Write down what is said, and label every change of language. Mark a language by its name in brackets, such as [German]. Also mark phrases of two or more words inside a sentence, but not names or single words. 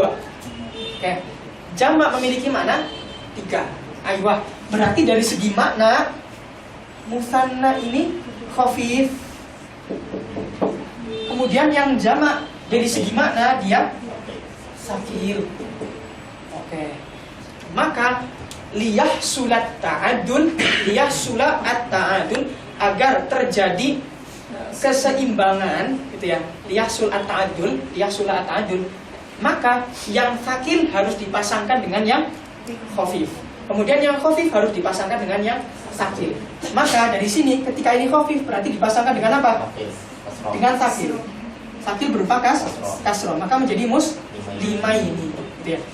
[Indonesian] Oke. Jamak memiliki makna 3. Aywa. Berarti dari segi makna musanna ini khafif. Kemudian yang jamak dari segi makna dia sakil. [Arabic] Oke. Maka liyahsulat ta'adul, liyahsula at-ta'adul, [Indonesian] agar terjadi keseimbangan gitu ya. [Arabic] Liyahsul at-ta'adul, liyahsula at-ta'adul, [Indonesian] maka yang sakil harus dipasangkan dengan yang khafif. Kemudian yang khafif harus dipasangkan dengan yang sakil. Maka dari sini ketika ini khafif berarti dipasangkan dengan apa? Dengan sakil. Sakil berupa kasroh, maka menjadi muslimaini gitu ya.